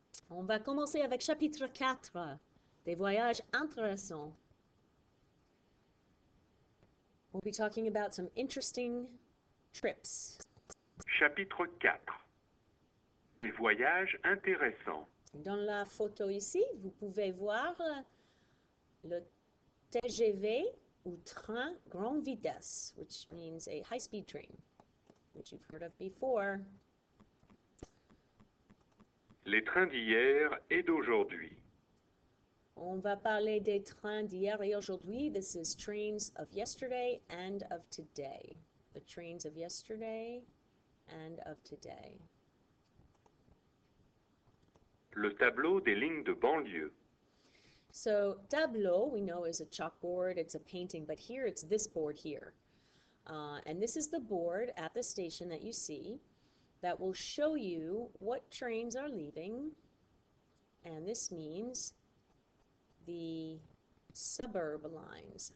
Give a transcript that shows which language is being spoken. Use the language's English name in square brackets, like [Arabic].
[French] On va commencer avec chapitre 4, des voyages intéressants. [English] We'll be talking about some interesting trips. [French] Chapitre 4. Des voyages intéressants. Dans la photo ici, vous pouvez voir le TGV ou train grande vitesse, [English] which means a high-speed train, which you've heard of before. [French] Les trains d'hier et d'aujourd'hui. On va parler des trains d'hier et aujourd'hui. [English] This is trains of yesterday and of today. The trains of yesterday and of today. [French] Le tableau des lignes de banlieue. [English] So tableau, we know, is a chalkboard. It's a painting, but here it's this board here. And this is the board at the station that you see that will show you what trains are leaving. And this means the suburb lines.